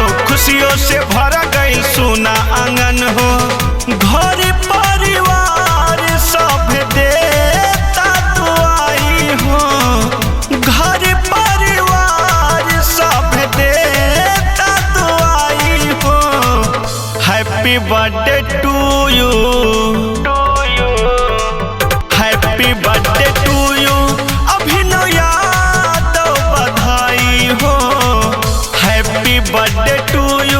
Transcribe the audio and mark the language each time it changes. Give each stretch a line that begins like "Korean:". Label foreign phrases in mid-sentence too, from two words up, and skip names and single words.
Bhojpuri: खुशियों से भरा गई सोना आंगन हो। घर परिवार सब देता दुआई हो, घर परिवार सब देता दुआई हो।
English: happy birthday to you, happy birthday to you. अभिनव यादव
Bhojpuri: बधाई हो,
English: happy birthday to you.